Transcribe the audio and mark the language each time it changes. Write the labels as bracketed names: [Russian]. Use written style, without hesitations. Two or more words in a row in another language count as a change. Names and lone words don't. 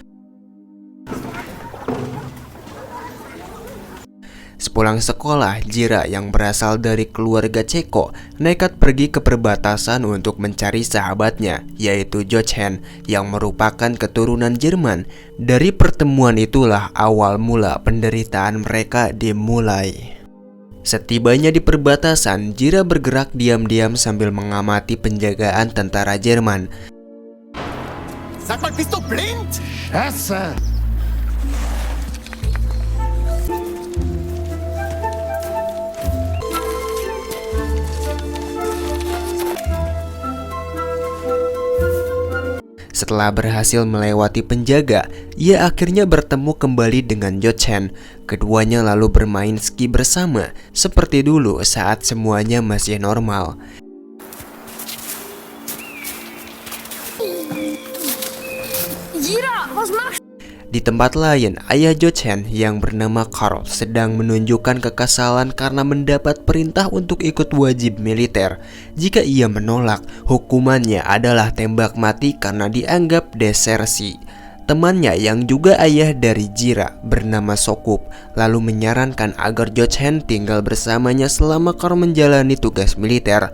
[Indonesian] Sepulang sekolah, Jira yang berasal dari keluarga Ceko nekat pergi ke perbatasan untuk mencari sahabatnya, yaitu Jochen yang merupakan keturunan Jerman. Dari pertemuan itulah awal mula penderitaan mereka dimulai. Setibanya di perbatasan, Jira bergerak diam-diam sambil mengamati penjagaan tentara Jerman. [German] Sag mal, bist du blind? Scheiße! [Indonesian] Setelah berhasil melewati penjaga, ia akhirnya bertemu kembali dengan Jochen. Keduanya lalu bermain ski bersama, seperti dulu saat semuanya masih normal. [German] Jira, was machst [Indonesian] Di tempat lain, ayah Jochen yang bernama Karl sedang menunjukkan kekesalan karena mendapat perintah untuk ikut wajib militer. Jika ia menolak, hukumannya adalah tembak mati karena dianggap desersi. Temannya yang juga ayah dari Jira bernama Sokup lalu menyarankan agar Jochen tinggal bersamanya selama Karl menjalani tugas militer.